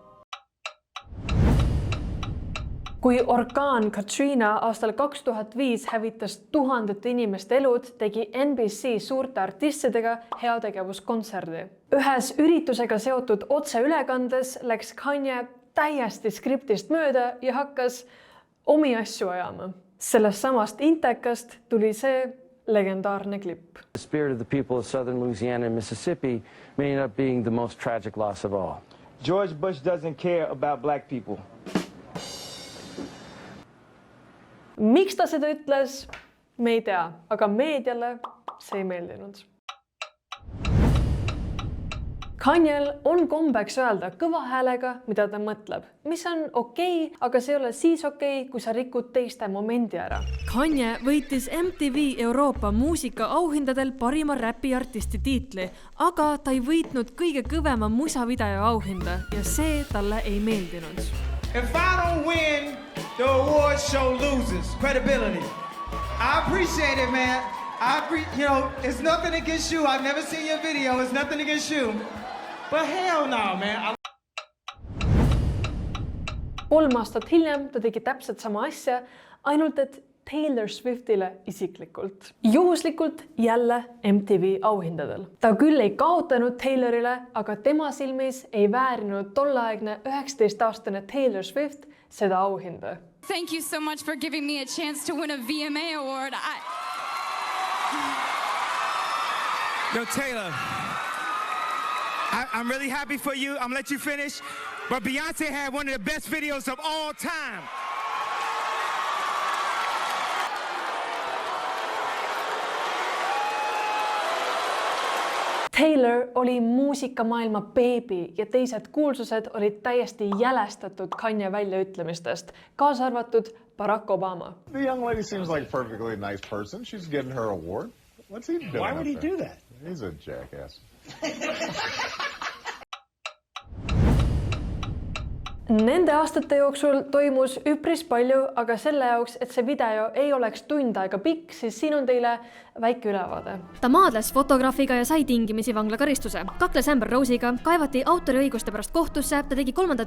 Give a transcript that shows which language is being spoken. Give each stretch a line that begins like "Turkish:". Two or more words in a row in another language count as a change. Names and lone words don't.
Estonian: Kui orkaan Katrina aastal 2005 hävitas tuhandete inimeste elud, tegi NBC suurte artistidega heategevuskontserdi. Ühes üritusega seotud otseülekandes läks Kanye täiesti skriptist mööda ja hakkas omi asju ajama. Sellest samast intekast tuli see legendaarne klipp.
English: The spirit of the people of southern Louisiana and Mississippi may end up being the most tragic loss of all. George Bush doesn't care about black people.
Estonian: Miks ta seda ütles? Me ei tea, aga meediale see ei meeldinud. Kanyel on kombeks öelda kõva häälega, mida ta mõtleb, mis on okei, aga see ei ole siis okei, kui sa rikud teiste momendi ära. Kanye võitis MTV Euroopa muusika auhindadel parima räpiartisti tiitli, aga ta ei võitnud kõige kõvema musavideo auhinda ja see talle ei meeldinud.
English: If I don't win, the award show loses credibility. I appreciate it, man. It's nothing against you. I've never seen your video. It's nothing against you. But hell no, man.
Estonian: 3 aastat hiljem ta tegi täpselt sama asja, ainult et Taylor Swiftile isiklikult. Juhuslikult jälle MTV auhindadel. Ta küll ei kaotanud Taylorile, aga tema silmis ei väärinud tolleaegne 19-aastane Taylor Swift seda auhinda.
English: Thank you so much for giving me a chance to win a VMA award. Yo, Taylor, I'm really happy for you. I'm gonna let you finish. But Beyonce had one of the best videos of all time.
Estonian: Taylor oli muusikamaailma beebi ja teised kuulsused olid täiesti jälestatud Kanye väljaütlemistest, kaasa arvatud Barack Obama.
English: The young lady seems like a perfectly nice person. She's getting her award. What's he doing? Why would he do that? He's a jackass.
Estonian: Nende aastate jooksul toimus üpris palju, aga selle jaoks, et see video ei oleks tund aega pikk, siis siin on teile väike ülevaade. Ta maadles fotograafiga ja sai tingimisi vanglakaristuse. Kakles Amber Rose'iga, kaevati autoriõiguste pärast kohtusse, ta tegi 3.